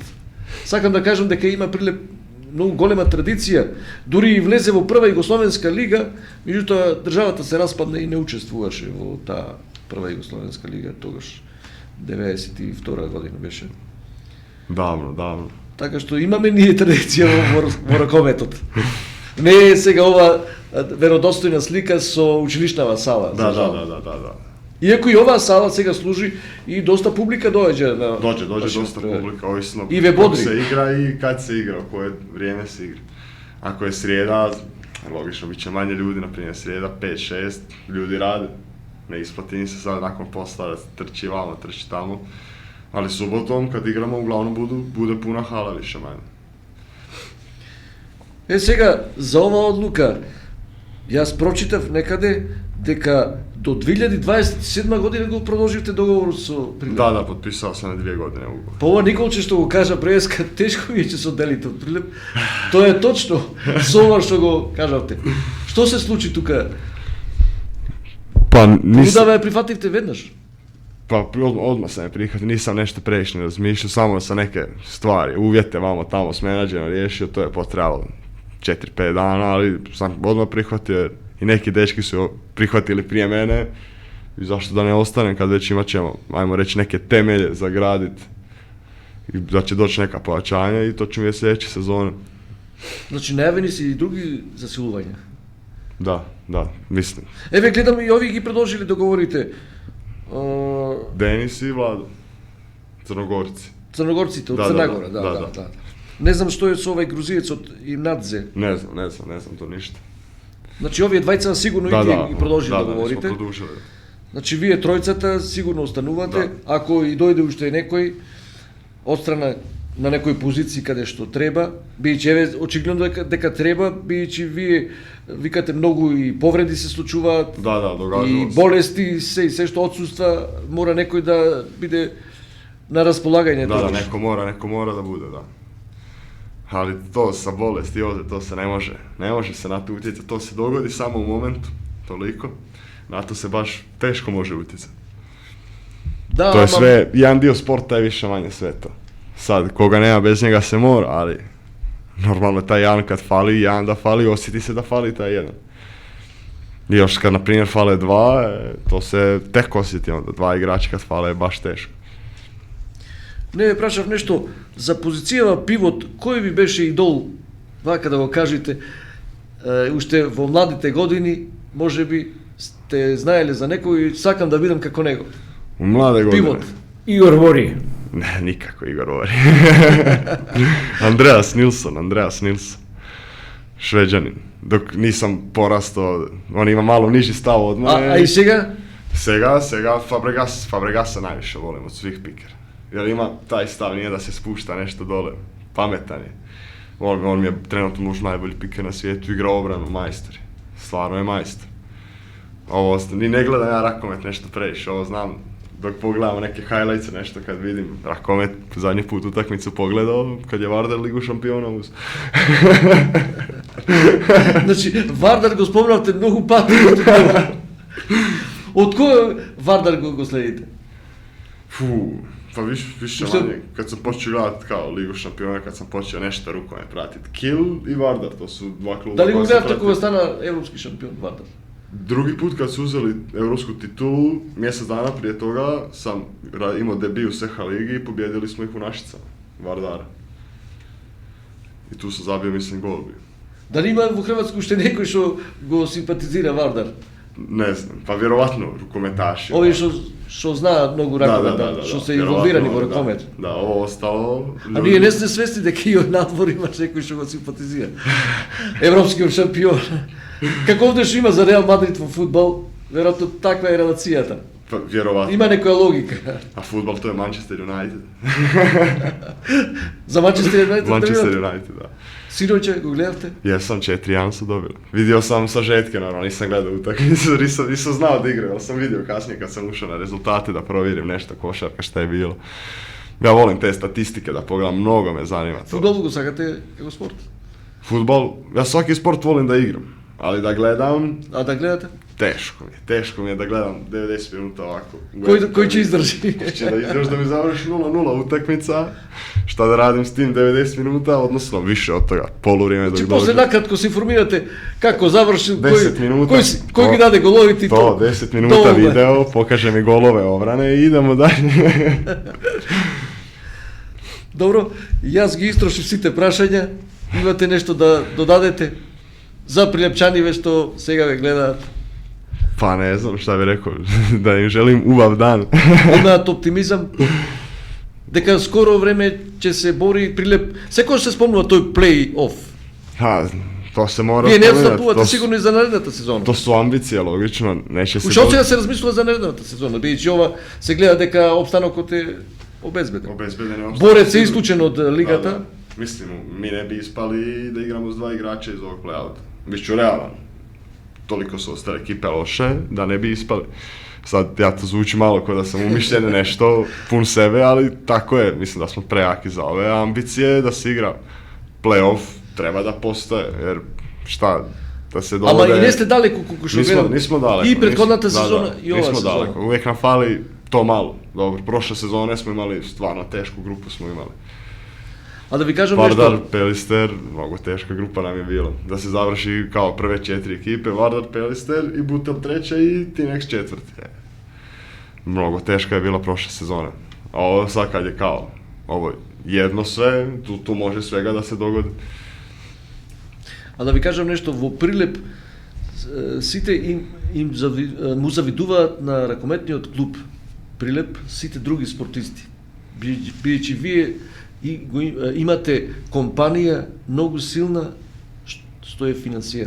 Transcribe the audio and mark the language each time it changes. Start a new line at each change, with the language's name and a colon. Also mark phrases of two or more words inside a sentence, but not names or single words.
Macedonian: Сакам да кажам дека има Прилеп многу голема традиција, дури и влезе во прва Југословенска лига, меѓутоа државата се распадна и не учествуваше во таа прва Југословенска лига, тогаш 92 година беше.
Croatian: Davno.
Macedonian: Така што имаме ние традиција во ракометот. Не е сега ова веродостојна слика со училишнава сала.
Croatian: Da.
Macedonian: Иако и оваа сала сега служи и доста публика доаѓа на
Croatian: Dođe dosta publika, ovisno I ve kako bodri. se igra i kad se igra, u koje vrijeme se igra. Ako je srijeda, logično, bit će manje ljudi, na primjer srijeda, 5-6 ljudi rade. Ne isplati im se sad nakon posla da trči vamo, trči tamo. Ali subotom, kad igramo, uglavnom bude puna hala više manje.
Macedonian: Сега, за оваа одлука, јас прочитав некаде дека до 2027 година го продолживте договорот со Прилеп.
Croatian: Da, potpisao sam na 2 godine ugovor.
Macedonian: По ова Николче што го кажа преска, тешко ми е че се одделите од Прилеп. Тоа е точно со ова што го кажавте. Што се случи тука?
Croatian: Pa
Macedonian: Понудава ја прифативте веднаш.
Croatian: Pa odmah sam je prihvatio, nisam nešto previše razmišljao, samo sam neke stvari, uvjete vamo tamo s menadžerom riješio, to je potrebalo 4-5 dana, ali sam odmah prihvatio i neki dečki su prihvatili prije mene i zašto da ne ostanem kad već imat ćemo, ajmo reći, neke temelje za gradit i da će doći neka pojačanja i to ću mi sljedeće sezone.
Macedonian: Значи најавени се и други засилувања.
Croatian: Da, mislim.
Macedonian: Еве гледам и овие ги продолжили договорите.
Croatian: Denis i Vlado, Crnogorci.
Macedonian: Црногорците од Црна Гора, да. Не знам што е со овој грузиец од Имнадзе.
Croatian: Ne znam to ništa.
Macedonian: Значи овие двајца сигурно и ги продолжили
Croatian: da,
Macedonian: договорите.
Croatian: smo produžili.
Macedonian: Значи вие тројцата сигурно останувате, ако и дојде уште некој од страна на некои позиции каде што треба, бијќи еве очигледно дека треба, бијќи вие викате многу и повреди се случуваат.
Croatian: Da, događalo
Macedonian: И
Croatian: se.
Macedonian: болести се што отсуства, мора некој да биде на располагање.
Croatian: Da, neko mora da bude, da. Ali to sa bolesti ovdje, to se ne može se na to utjecati, to se dogodi samo u momentu, toliko. Na to se baš teško može utjecati.
Macedonian: Да,
Croatian: To je sve, jedan dio sporta je više manje sve to. Sad, koga nema, bez njega se mora, ali normalno taj jedan kad fali, jedan da fali, osjeti se da fali taj jedan. I još kad, na primjer, fale dva, to se tek osjeti onda, 2 igrača kad fale je baš teško.
Macedonian: Не ве прашав нешто за позицијава пивот, кој ви беше идол, вака да го кажете, уште во младите години, може би сте знаеле за некој и сакам да бидам како него.
Croatian: U mlade godine. Pivot. Igor Vori. Ne, nikako Igor Vori. Andreas Nilsson. Šveđanin. Dok nisam porastao, on ima malo niži stav od mene.
Macedonian: А и сега?
Croatian: Сега Fabregasa najviše volim od svih pikera. Jer ima taj stav, nije da se spušta nešto dole. Pametan je. On mi je trenutno možda najbolji piker na svijetu, igra obranu, majstor je. Stvarno je majstor. Ovo, ni ne gledam ja rakomet nešto previše, ovo znam dok pogledamo neke highlights nešto kad vidim rakomet, zadnji put utakmicu pogledao kad je Vardar Ligu šampiona uz.
Macedonian: Значи, Вардар го спомнавте многу пати. Од кој Вардар го следите?
Croatian: Pa više manje, kad sam počeo gledati kao Ligu šampiona, kad sam počeo nešto rukome pratiti. Kiel i Vardar, to su dva kluba.
Macedonian: Дали го гледавте кога стана европски шампион Вардар?
Croatian: Drugi put kad su uzeli evropsku titulu, mjesec dana prije toga sam imao debiju u SH ligi i pobjedili smo ih u Našicama, Vardara. I tu sam zabio, mislim, gol bio.
Macedonian: Дали има во Хрватска уште некој што го симпатизира Вардар?
Croatian: Ne znam, pa vjerovatno rukometaši.
Macedonian: Ови што знаат многу ракомет, што се инволвирани во ракомет.
Croatian: Da, ovo ostalo...
Macedonian: А ние не сме свесни дека и од надвор има некој што го симпатизира. Европскиот шампион. Како овде што има за Реал Мадрид во фудбал, веројатно таква е релацијата.
Croatian: Pa, vjerovatno.
Macedonian: Има некоја логика.
Croatian: A futbol to je Manchester United.
Macedonian: За Манчестер Юнайтед
Croatian: Manchester United, da.
Macedonian: Синоќе го гледавте?
Croatian: Jesam, 4-1 su dobili. Vidio sam sažetke, naravno, nisam gledao utakmicu, nisam znao da igraju, ali sam vidio kasnije kad sam ušao na rezultate da provjerim nešto košarka šta je bilo. Ja volim te statistike da pogledam, mnogo me zanima to.
Macedonian: Фудбал го сакате како спорт?
Croatian: Futbol, ja svaki sport volim da igram, ali da gledam,
Macedonian: А да гледате?
Croatian: teško mi je da gledam 90 minuta ovako.
Macedonian: Кој ќе издржи?
Croatian: Će da još da mi završi 0-0 utakmica, šta da radim s tim 90 minuta, odnosno više od toga, poluvrijeme dok
Macedonian: Че
Croatian: dođe.
Macedonian: после накратко се информирате како завршил,
Croatian: 10 minuta.
Macedonian: кој ги даде головите и
Croatian: To, 10 minuta video, pokaže mi golove obrane i idemo dalje.
Macedonian: Добро, јас ги истрошив сите прашања. Имате нешто да додадете за прилепчаниве што сега ве гледаат?
Croatian: Pa ne znam šta bih rekao, da im želim ubav dan.
Macedonian: Имаат оптимизам дека скоро време ќе се бори Прилеп. Секој се спомнува тој плей-оф.
Croatian: Ha, to se mora
Macedonian: Вие не
Croatian: spominjati,
Macedonian: отстапувате сигурно и за наредната сезона.
Croatian: to su ambicije, logično, neće se...
Macedonian: Уште од сега се размислува за наредната сезона, бидејќи ова се гледа дека опстанокот е обезбеден.
Croatian: Obezbedeni opstanak.
Macedonian: Борец е исклучен од лигата.
Croatian: Da. Mislim, mi ne bi ispali da igramo s 2 igrača iz ovog play-outa. Biću realan. Toliko su ostale ekipe loše da ne bi ispali. Sad, ja to zvuči malo kao da sam umišljen nešto, pun sebe, ali tako je. Mislim da smo prejaki za ove ambicije, da se igra play-off, treba da postoje, jer šta, da se dovode...
Macedonian: Ама и не сте далеко колку што гледам.
Croatian: Nismo daleko.
Macedonian: И претходната
Croatian: nismo-
Macedonian: сезона и ова
Croatian: nismo
Macedonian: сезона.
Croatian: daleko. Uvijek nam fali to malo. Dobro, prošle sezone smo imali stvarno tešku grupu smo imali.
Macedonian: А да ви кажам
Croatian: Vardar,
Macedonian: нешто.
Croatian: Pelister, mnogo teška grupa nam je bila. Da se završi kao prve 4 ekipe, Vardar, Pelister i Butel treća i Tinex četvrti. Mnogo teška je bila prošle sezone. A ovo sad kad je kao, ovo jedno sve, tu može svega da se dogodi.
Macedonian: А да ви кажам нешто, во Прилеп сите му завидуваат на ракометниот клуб Прилеп, сите други спортисти. Бидејќи вие имате компанија многу силна што е финансиер.